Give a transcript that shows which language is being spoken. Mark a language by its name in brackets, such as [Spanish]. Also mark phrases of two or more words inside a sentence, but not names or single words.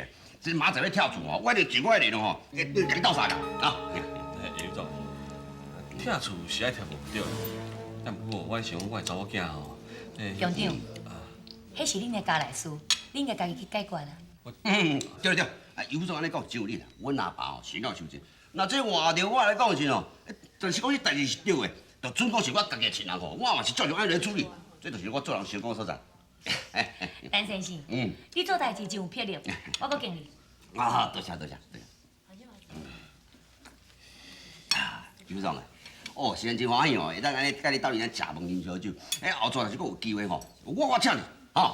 [Min Nan Chinese] 这马仔咧跳厝哦，我一定尽我的力量吼，跟你斗相共啊！刘总，跳厝是爱跳无对，但不过我想我的查某囝吼，乡长，迄是恁的家内事，恁应该家己去解决啦。对对，刘总安尼讲真有理啦。阮阿爸吼是够受责，那这换着我来讲是哦，但是讲这代志是对的，就准讲是我家己的亲人吼，我嘛是照常安尼处理。这就是我做人成功所在。陈先生，嗯，你做代志真有魄力，我阁敬你。啊，多谢多谢多谢。啊，局长啊，哦，现在真欢喜哦，会当安尼甲你斗阵食饭啉烧酒，后转若是阁有机会吼，我请你，吼。